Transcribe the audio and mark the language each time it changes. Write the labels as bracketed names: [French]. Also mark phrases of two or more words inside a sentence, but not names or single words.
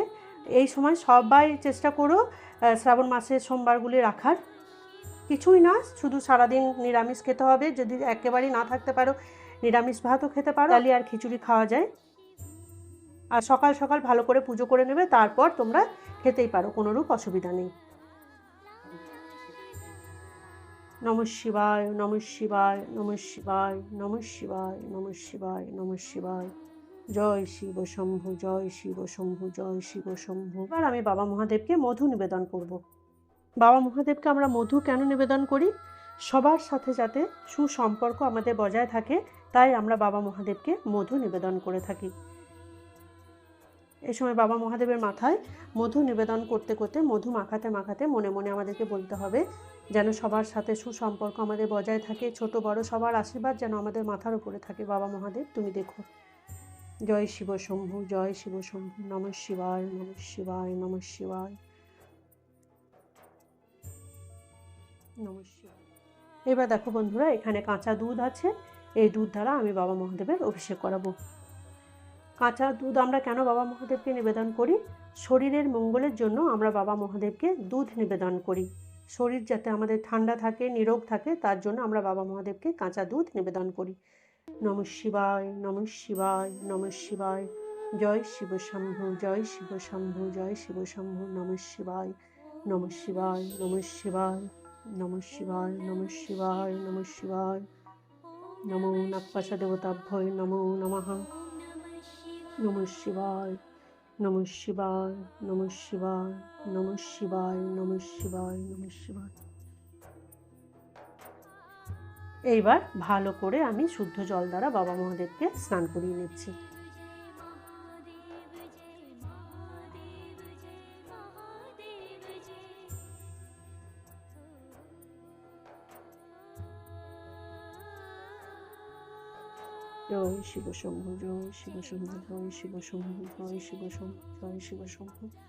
[Bangla] এই সময় সবাই চেষ্টা করো শ্রাবণ মাসের সোমবারগুলি রাখার। কিছুই না, শুধু সারাদিন নিরামিষ খেতে হবে। যদি একেবারেই না থাকতে পারো, নিরামিষ ভাতও খেতে পারো, ডালি আর খিচুড়ি খাওয়া যায়। আর সকাল সকাল ভালো করে পুজো করে নেবে, তারপর তোমরা খেতেই পারো, কোনোরূপ অসুবিধা নেই। [Sanskrit] নমঃ শিবায়, নমঃ শিবায়, নমঃ শিবায়, নমঃ শিবায়, নমঃ শিবায়, নমঃ শিবায়। [Bangla] জয় শিব শম্ভু, জয় শিব শম্ভু, জয় শিব শম্ভু। এবার আমি বাবা মহাদেবকে মধু নিবেদন করব। বাবা মহাদেবকে আমরা মধু কেন নিবেদন করি? সবার সাথে যাতে সুসম্পর্ক আমাদের বজায় থাকে, তাই আমরা বাবা মহাদেবকে মধু নিবেদন করে থাকি। এই সময় বাবা মহাদেবের মাথায় মধু নিবেদন করতে করতে, মধু মাখাতে মাখাতে মনে মনে আমাদেরকে বলতে হবে যেন সবার সাথে সুসম্পর্ক আমাদের বজায় থাকে, ছোট বড় সবার আশীর্বাদ যেন আমাদের মাথার উপরে থাকে। বাবা মহাদেব তুমি দেখো। জয় শিব শম্ভু, জয় শিব শম্ভু। [Sanskrit] নমঃ শিবায়, নমঃ শিবায়, নমঃ শিবায়, নমঃ শিবায়। [Bangla] এবার দেখো বন্ধুরা, এখানে কাঁচা দুধ আছে। এই দুধ দ্বারা আমি বাবা মহাদেবের অভিষেক করাবো। কাঁচা দুধ আমরা কেন বাবা মহাদেবকে নিবেদন করি? শরীরের মঙ্গলের জন্য আমরা বাবা মহাদেবকে দুধ নিবেদন করি। শরীর যাতে আমাদের ঠান্ডা থাকে, নিরোগ থাকে, তার জন্য আমরা বাবা মহাদেবকে কাঁচা দুধ নিবেদন করি। [Sanskrit] নমঃ শিবায়, নমঃ শিবায়, নমঃ শিবায়। [Bangla] জয় শিব শম্ভু, জয় শিব শম্ভু, জয় শিব শম্ভু। [Sanskrit] নমঃ শিবায়, নমঃ শিবায়, নমঃ শিবায়, নমঃ শিবায়, নমঃ শিবায়, নমঃ শিবায়। নমো নাগপাশা দেবতাভ্যয় নমো নমঃ। নমঃ শিবায়, নমঃ শিবায়, নমঃ শিবায়, নমঃ শিবায়, নমঃ শিবায়, নমঃ শিবায়। [Bangla] এইবার ভালো করে আমি শুদ্ধ জল দ্বারা বাবা মহাদেবকে স্নান করিয়ে নিচ্ছি। জয় শিব শম্ভু, জয় শিব শম্ভু, জয় শিব শম্ভু, জয় শিব শম্ভু, জয় শিব শম্ভু।